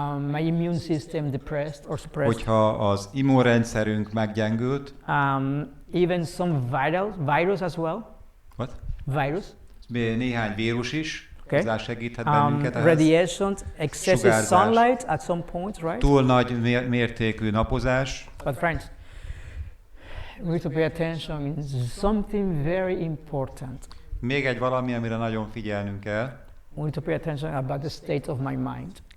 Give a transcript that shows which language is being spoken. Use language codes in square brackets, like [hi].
[en] my immune system depressed or suppressed. [hu] Hogyha az immunrendszerünk meggyengült, [en] Even some virus as well. what? Virus. [hu] Néhány vírus is hozzá segíthet bennünket ehhez. [en] Radiation, excessive [hu] Sugárzás. [en] sunlight at some point, right? [hu] Túl nagy mértékű napozás. [en] But friends, we need to pay attention in something very important. [hu] Még egy valami, amire nagyon figyelnünk kell. [en] We need to pay attention about the state of my mind.